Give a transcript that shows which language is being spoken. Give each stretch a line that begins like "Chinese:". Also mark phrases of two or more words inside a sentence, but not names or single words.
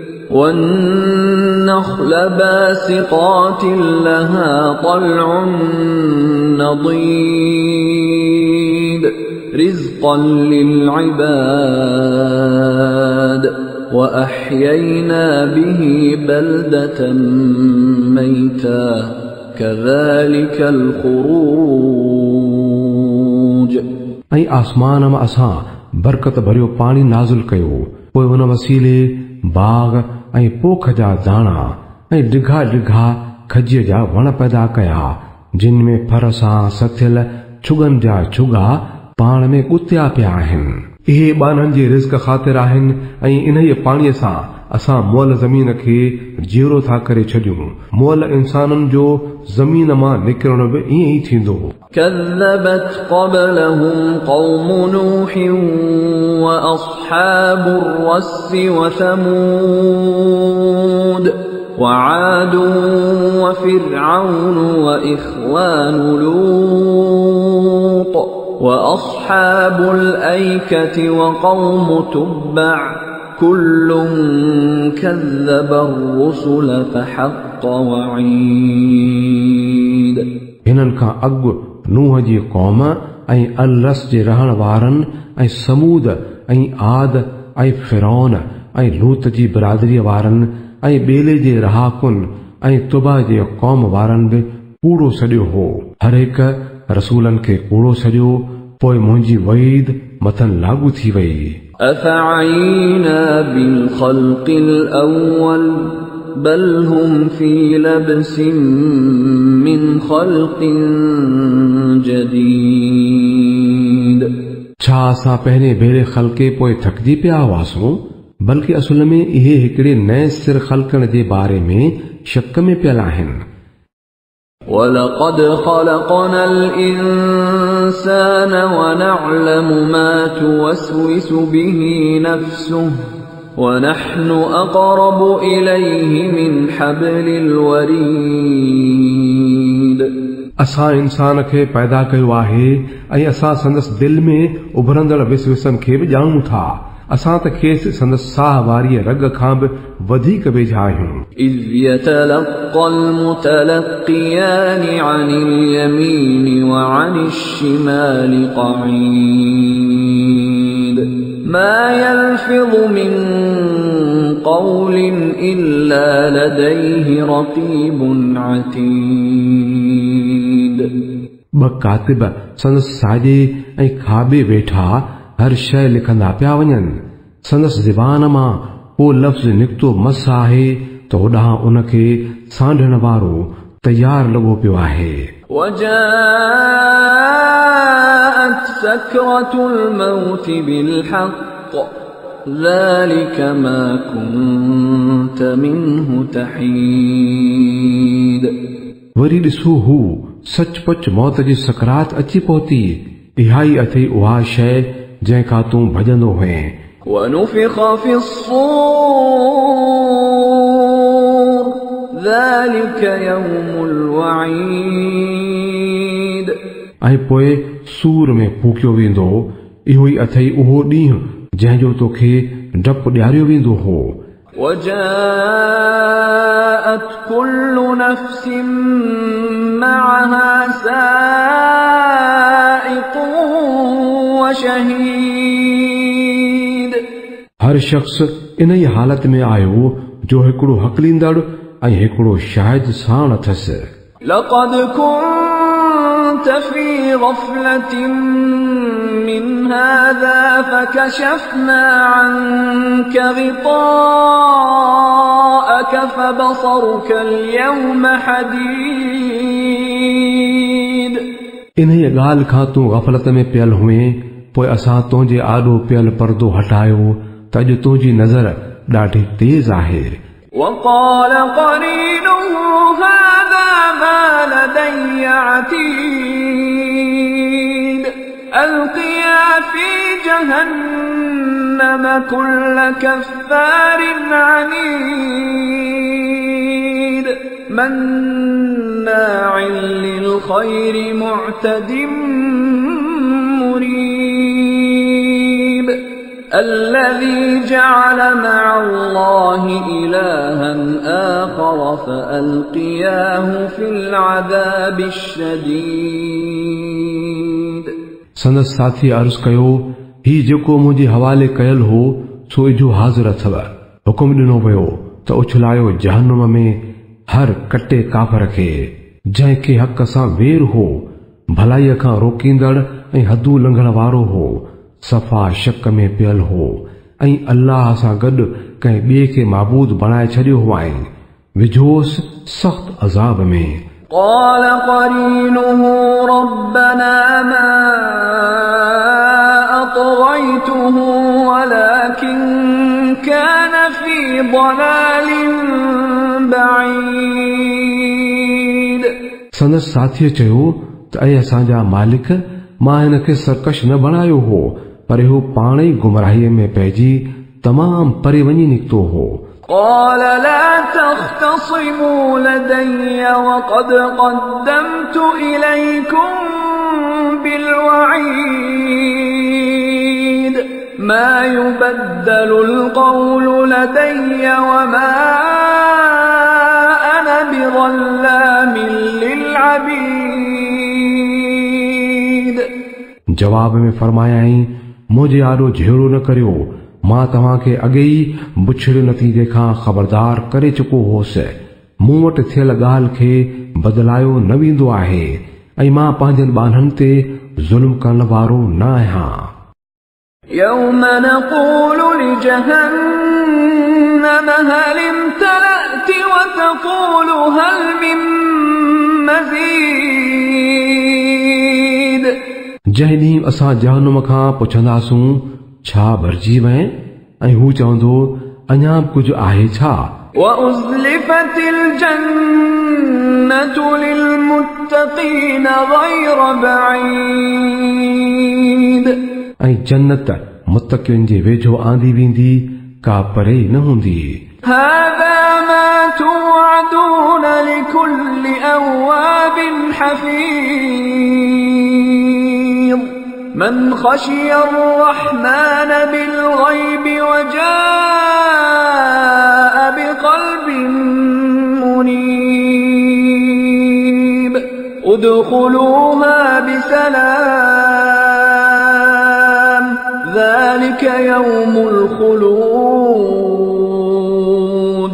Arabic: والنخل باسقات لها طلع نضيد رزقا للعباد وأحيينا به بلدة ميتا كذلك الخروج
Sindhi: ऐं आसमान मां असां बरकत भरियो पाणी नाज़िल कयो, पोइ हुन वसीले बाग ऐं पोख जा दाणा ऐं डिघा डिघा खजीअ जा वण पैदा कया, जिन में फर सां सथियल छुगनि जा छुगा पाण में ॻुत्या पिया आहिनि। इहे ॿाननि जे रिज़्क़ ख़ातिर आहिनि ऐं इन ई पाणीअ सां असां मुअल ज़मीन खे जीरो था करे छॾियूं। मुअल इंसाननि जो ज़मीन मां निकिरण बि ईअं ई थींदो।
Arabic: كذبت قبلهم قوم نوح وأصحاب الرس وثمود وعاد وفرعون وإخوان لوط وأصحاب الأيكة وقوم تبع كل كذب الرسل فحق وعيد
Sindhi: हिननि खां अॻु नूह जी क़ौम ऐं अलरस जे रहण वारनि ऐं समूद ऐं आद ऐं फिरौन ऐं लूत जी बिरादरीअ वारनि ऐं ॿेले जे रहाकुनि ऐं तुबा जे क़ौम वारनि बि कूड़ो सॼो हो। हर हिक रसूलनि खे कूड़ो सॼो। पोइ मुंहिंजी वईद मथनि लागू थी वई।
Arabic: أفعيينا بالخلق الأول بل هم في لبس من خلق جديد.
Sindhi: छा असां पहिरें भेरे ख़ल्क़े पोइ थकिजी पिया हुआसीं, बल्कि असुल में इहे हिकिड़े नए सिर ख़ल्क़ण जे बारे में शक में पियल आहिनि।
Arabic: ولقد خلقنا الإنسان ونعلم ما توسوس به نفسه ونحن أقرب إليه من حبل الوريد.
Sindhi: असां इंसान खे पैदा कयो आहे ऐं असां संदसि दिल में उभरंदड़ विसविसनि खे बि ॼाणूं था। असां त खेसि संदसि साह वारीअ रग खां बि वधीक वेझा आहियूं।
Arabic: إذ يتلقى المتلقيان عن اليمين وعن الشمال قعيد ما يلفظ من قول إلا لديه رقيب عتيد.
Sindhi: ब कातिब संदसि साॼे ऐं खाॿे वेठा हर शइ लिखंदा पिया वञनि। संदसि ज़बान मां को लफ़्ज़ निकितो मस आहे त होॾां उनखे सांढण वारो तयार लॻो पियो आहे।
Arabic: وجاءت سكرة الموت بالحق ذلك ما كنت منه تحيد.
Sindhi: वरी ॾिसो हू सचपच मौत जी सकरात अची पहुती। इहा ई अथई उहा शइ जंहिंखां तूं भॼंदो हुएं।
Arabic: ونفخ في الصور ذلك يوم الوعيد.
Sindhi: ऐं पोइ सूर में फूकियो वेंदो। इहो ई अथई उहो ॾींहुं जंहिंजो तोखे डपु ॾियारियो वेंदो हो।
Arabic: وجاءت كل نفس معها سائق وشهيد.
Sindhi: हर शख्स इन ई हालत में आयो जो हिकिड़ो हकलींदड़ ऐं हिकिड़ो शाहिद साण अथसि।
Arabic: لقد كنت في غفلة من هذا فكشفنا عنك غطاءك فبصرك اليوم حديد.
Sindhi: इन ई ॻाल्हि खां तूं ग़फ़लत में पियल हुएं, पोइ असां तुंहिंजे आॾो पियल पर्दो हटायो त अॼु तुंहिंजी नज़र ॾाढी तेज़ आहे।
Arabic: وقال قرينه هذا ما لدي عتيد. ألقيا في جهنم كل كفار عنيد مناع للخير معتد مريب. الذي جعل مع الله إلها آخر فألقياه في العذاب الشديد।
Sindhi: संदसि साथी अर्ज़ कयो, ही जेको मुंहिंजे हवाले कयल हो सो इजो हाज़िर अथव। हुकुम ॾिनो वियो त उछलायो जहन्नुम में हर कटे काफ़र खे जंहिंखे हक़ सां वेर हो, भलाईअ खां रोकींदड़ ऐं हदूं लंघण वारो हो, सफ़ा शक में पियल हो ऐं अल्लाह सां गॾु कंहिं ॿिए खे माबूद बणाए छॾियो हुआईं। विझोसि सख़्त अज़ाब में।
Arabic: قال قرينه ربنا ما أطغيته ولكن كان في ضلال بعيد।
Sindhi: संदसि साथीअ चयो त ऐं असांजा मालिक, मां हिन खे सरकश न बणायो हो, पर इहो पाण ई गुमराहीअ में पइजी तमाम परे वञी निकितो हो।
Arabic: قال لا تختصموا لدي وقد قدمت إليكم بالوعيد ما يبدل القول لدي وما أنا بظلام للعبيد।
Sindhi: जवाब में फरमायाई, मुझे आॾो झेड़ो न करियो, मां तव्हां खे अॻे ई बुछड़े नतीजे खां ख़बरदार करे चुको होसि। मूं वटि थियल ॻाल्हि खे बदिलायो न वेंदो आहे ऐं मां पंहिंजनि ॿारनि ते ज़ुल्म करण वारो न आहियां।
Arabic: يوم نقول لجهنم هل امتلأت وتقول هل من مزيد।
Sindhi: जंहिं ॾींहुं असां जहन्नुम खां पुछंदासूं छा भरिजी वए, ऐं हू चवंदो अञा बि कुझु आहे छा।
Arabic: وأزلفت الجنة للمتقين غير بعيد।
Sindhi: ऐं जन्नत मुत्तक़ियुनि जे वेझो आंदी वेंदी, का परे न हूंदी।
Arabic: هذا ما توعدون لكل أواب حفيظ من خشي الرحمن بالغيب وجاء بقلب منيب ادخلوها بسلام ذلك يوم الخلود।